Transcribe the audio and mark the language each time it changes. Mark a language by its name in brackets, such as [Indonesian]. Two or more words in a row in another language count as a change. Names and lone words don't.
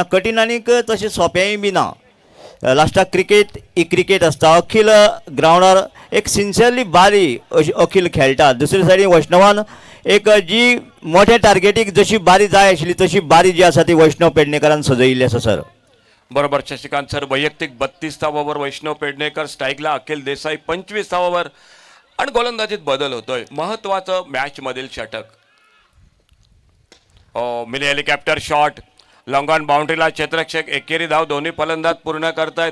[Konkani] कठीण आनीक तशें सोंपेंय बी ना. लास्टाक क्रिकेट ही क्रिकेट आसता. अखिल ग्रावंडार एक सिन्सियरली बारी अखिल खेळटा. दुसरे सायडीन वैष्णवान एक जी मोठ्या टार्गेटीक जशी बारी जाय आशिल्ली तशी बारी जी आसा ती वैष्णव पेडणेकरान सजयिल्ली आसा सर. बरोबर शशिकांत सर. [Marathi] वैयक्तिक 32 धावांवर वैष्णव पेडणेकर, स्ट्राईकला अखिल देसाई 25 धावांवर आणि गोलंदाजीत बदल होतोय. महत्वाचं मॅच मधील षटक. [English] mini helicopter shot, long on boundary [Marathi] क्षेत्ररक्षक, एकेरी धाव दोन्ही फलंदाज पूर्ण करतायत.